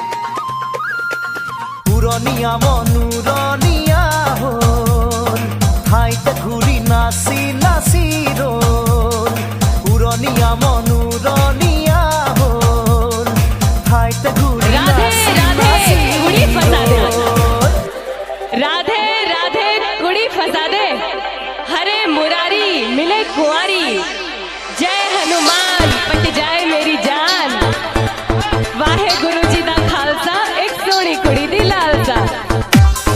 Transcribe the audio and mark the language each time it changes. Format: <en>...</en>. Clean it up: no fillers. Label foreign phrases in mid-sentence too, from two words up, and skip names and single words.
<as>পুৰণীয়া মনোৰণীয়া হ'ল ঠাইতে ঘূৰি নাচি নাচি ৰ'ল পুৰণীয়া মনোৰণীয়া হ'ল ঠাইতে ঘূৰি राधे নাচি राधे নাচি</as> <hi>कुड़ी फसा दे</hi> <as>ৰ'ল।</as> <hi>राधे राधे कुड़ी फसा दे हरे मुरारी मिले कुंवारी जय हनुमान पट जाए मेरी जान</hi> <pa>वाहे गुरु जी दा खालसा एक सोनी कुड़ी दी लालसा।</pa>